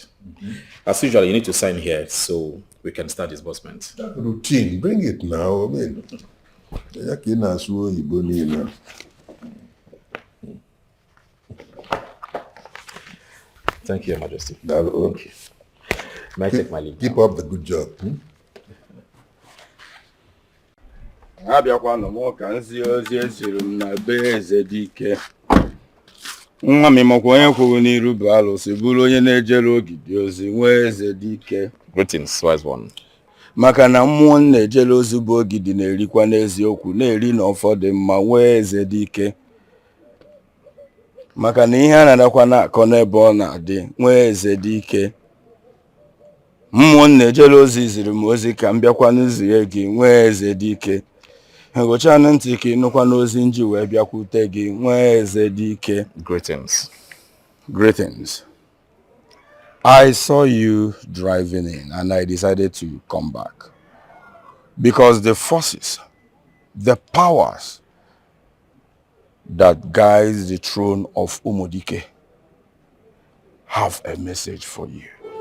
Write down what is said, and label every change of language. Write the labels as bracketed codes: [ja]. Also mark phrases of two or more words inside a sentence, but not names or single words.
[en] As usual, you need to sign here so we can start disbursement. Routine, bring it now. I mean, thank you, Your Majesty. Thank you. May I take my leave? Keep up the good job. [ig] Abịakwanụ m ka nzi ozi eziri m na be eze Dikeh. Nwa m makwa onye kwuru n'iru bụ alụsị bụrụ onye na-ejere ogidi ozi nwa eze Dikeh. [en] Greetings, wise one. [ig] Maka na mmụọ na-ejere ozi bụ ogidi na-erikwa n'eziokwu na-eri na ụfọdụ mma nwa eze Dikeh. Maka na ihe a na-adakwa na-akọ n'ebe ọ na-adị nwa eze Dikeh. Mmụọ na-ejere ozi ziri m ozi ka m bịakwa n'uzie gị nwa eze Dikeh. Ngochanụ ntị ka ịnụkwa n'ozi nji wee bịakwute gị nwa eze Dikeh. [en] Greetings. Greetings. I saw you driving in and I decided to come back. Because the forces, the powers that guides the throne of Dikeh have a message for you.